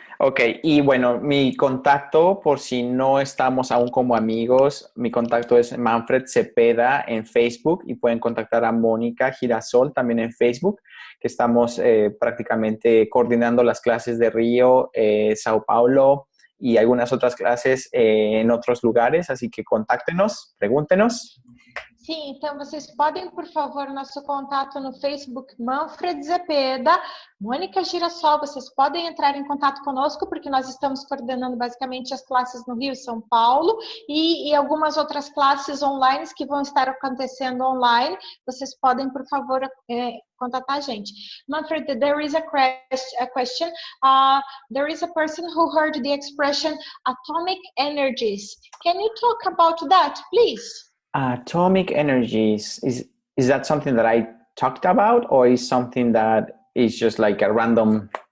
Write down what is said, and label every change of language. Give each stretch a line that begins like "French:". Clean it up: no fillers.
Spanish: Ok, y bueno, mi contacto, por si no estamos aún como amigos, mi contacto es Manfred Cepeda en Facebook y pueden contactar a Mónica Girasol también en Facebook, que estamos prácticamente coordinando las clases de Río, Sao Paulo y algunas otras clases en otros lugares, así que contáctenos, pregúntenos.
Portuguese: Sim, então vocês podem, por favor, nosso contato no Facebook, Manfred Zepeda, Mônica Girassol, vocês podem entrar em contato conosco, porque nós estamos coordenando basicamente as classes no Rio e São Paulo, e algumas outras classes online que vão estar acontecendo online, vocês podem, por favor, contatar a gente.
English: Manfred, there is a question. There is a person who heard the expression atomic energies. Can you talk about that, please? Atomic energies, is that something that I talked about, or is something that is just like a random